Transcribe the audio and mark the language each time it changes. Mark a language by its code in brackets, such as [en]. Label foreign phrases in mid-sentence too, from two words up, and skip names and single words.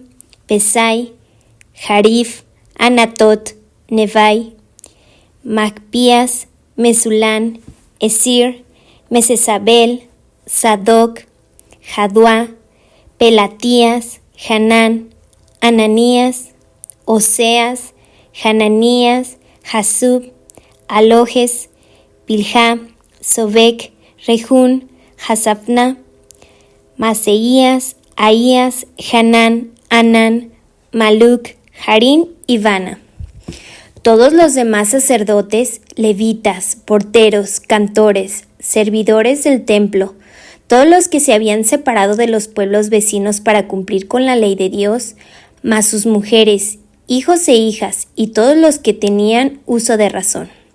[es] Pesai, Jarif, Anatot, Nevai, Macpías, Mesulán, Esir, Mesesabel, Sadoc, Jaduá, Pelatías, Hanán, Ananías, Oseas, Hananías, Jasub, Alojes, Bilhá, Sobek, Rejún, Hasafná, Maseías, Ahías, Hanán, Anán, Maluc, Harín y Bana. Todos los demás sacerdotes, levitas, porteros, cantores, servidores del templo, todos los que se habían separado de los pueblos vecinos para cumplir con la ley de Dios, más sus mujeres, hijos e hijas y todos los que tenían uso de razón.